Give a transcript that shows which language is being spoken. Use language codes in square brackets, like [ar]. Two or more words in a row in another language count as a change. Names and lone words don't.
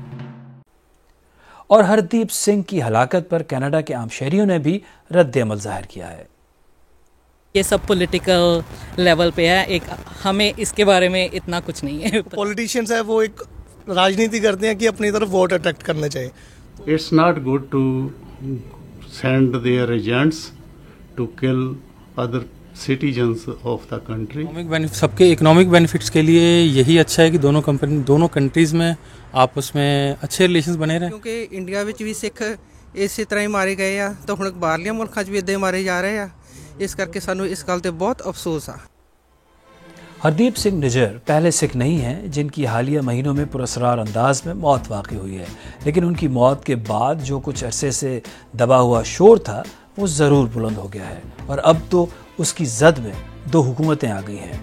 [ur] اور ہردیپ سنگھ کی ہلاکت پر کینیڈا کے عام شہریوں نے بھی رد عمل ظاہر کیا ہے۔ یہ سب [en] political level [ur] پہ ہے، ایک ہمیں اس کے بارے میں اتنا کچھ نہیں ہے۔ پولیٹیشینز ہے وہ ایک راجنیتی کرتے ہیں کہ اپنی طرف [en] vote attract [ur] کرنا چاہیے۔ [en] It's not good to send their agents to kill other citizens of the country. [ur] سب کے [en] economic benefits [ur] کے لیے یہی اچھا ہے کہ دونوں کنٹریز میں آپس میں اچھے ریلیشنز بنے رہیں، [pa] کیونکہ انڈیا ਵਿੱਚ ਵੀ ਸਿੱਖ ਇਸੇ ਤਰ੍ਹਾਂ ਹੀ ਮਾਰੇ ਗਏ ਆ ਤਾਂ ਹੁਣ ਬਾਹਰਲੀਆਂ ਮੁਲਕਾਂ 'ਚ ਵੀ ਇੱਦਾਂ ਹੀ ਮਾਰੇ ਜਾ ਰਹੇ ਆ, ਇਸ ਕਰਕੇ ਸਾਨੂੰ ਇਸ ਗੱਲ ਤੇ ਬਹੁਤ ਅਫਸੋਸ ਆ۔ [ur] ہردیپ سنگھ نجر پہلے سکھ نہیں ہیں جن کی حالیہ مہینوں میں پراسرار انداز میں موت واقع ہوئی ہے، لیکن ان کی موت کے بعد جو کچھ عرصے سے دبا ہوا شور تھا وہ ضرور بلند ہو گیا ہے، اور اب تو اس کی زد میں 2 حکومتیں آ گئی ہیں۔